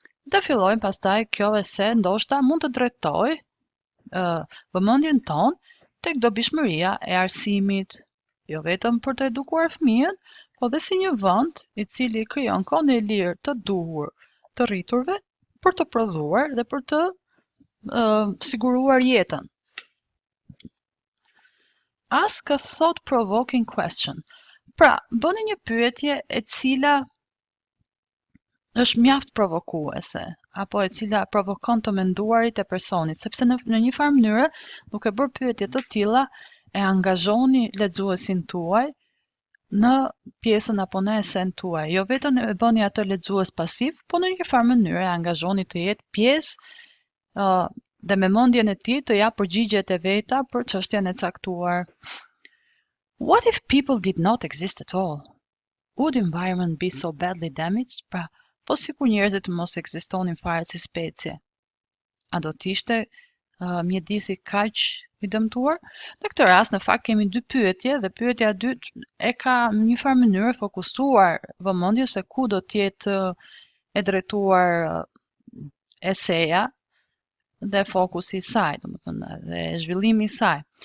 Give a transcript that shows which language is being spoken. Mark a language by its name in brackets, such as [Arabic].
[Albanian] Dhe fillojmë pastaj kjo ese ndoshta mund të drejtoj vëmendjen tonë tek dobishmëria e arsimit, jo vetëm për të edukuar fëmijën, po dhe si një vend i cili krijon kohën e lirë të duhur të rriturve për të prodhuar dhe për të siguruar jetën. [English] Ask a thought-provoking question. [Albanian] Pra, bëni një pyetje e cila është mjaft provokuese, apo e cila provokon të menduarit e personit, sepse në një farë mënyrë, duke bërë pyetje të tilla, e angazhoni lexuesin tuaj në pjesën apo në esen tuaj. Jo vetëm e bëni atë lexues pasiv, po në një farë mënyrë e angazhoni të jetë pjesë dhe me mendjen e tij të jap përgjigjet e veta për çështjen e caktuar. [English] What if people did not exist at all? Would environment be so badly damaged? [Albanian] Pra, po sikur njerëzit mos ekzistonin fare si specie. A do t'ishte mjedisi kaq i dëmtuar? Në këtë rast, në fakt, kemi dy pyetje dhe pyetja e dytë e ka në një farë mënyrë fokusuar vëmendjen se ku do t'jetë e drejtuar eseja dhe fokusi i saj, domethënë dhe zhvillimi i saj.